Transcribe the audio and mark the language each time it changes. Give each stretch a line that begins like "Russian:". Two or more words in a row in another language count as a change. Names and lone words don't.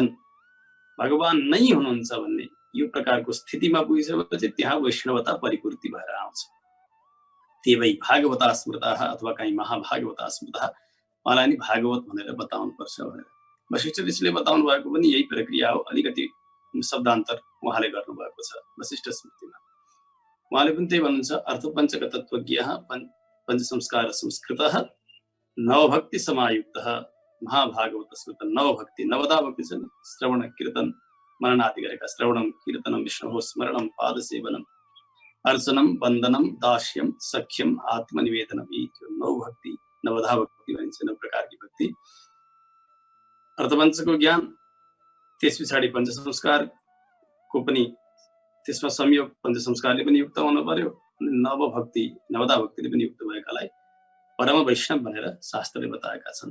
Nepali: भगवान नै हुनुहुन्छ भन्ने यो प्रकारको स्थितिमा पुगिसकेपछि त्यहाँ वैष्णवता परिपूर्ति भएर आउँछ। त्यही
Sanskrit: भागवता स्मृताः
Nepali: अथवा कहीँ
Sanskrit: महाभागवता स्मृताः,
Nepali: उहाँलाई नि भागवत भनेर बताउनु पर्छ भनेर वशिष्ठ ऋषिले बताउनु भएको पनि यही प्रक्रिया हो। अलिकति शब्दान्तर उहाँले गर्नुभएको छ वशिष्ठ स्मृतिमा। उहाँले पनि त्यही भन्नुहुन्छ,
Sanskrit: अर्थपञ्चक तत्त्वज्ञः पञ्च संस्कार संस्कृतः नवभक्ति समायुक्तः महाभागवत स्मृत।
Nepali: नवभक्ति, नवदा भक्ति छन्, श्रवण कीर्तन मनन आदि गरेका।
Sanskrit: श्रवणम कीर्तनम विष्णुः स्मरणम पादसेवनम अर्चनम वन्दनम दास्यम सख्यम आत्मनिवेदनम,
Nepali: यी नवभक्ति, नवधा भक्ति भनिन्छ, नौ प्रकारकी भक्ति। अर्थपञ्चको ज्ञान, त्यस पछाडि पञ्च संस्कारको पनि त्यसमा संयोग, पञ्च संस्कारले पनि युक्त हुनु पर्यो। नवभक्ति नवदा भक्तिले पनि युक्त भएकालाई परम वैष्णव भनेर शास्त्रले बताएका छन्।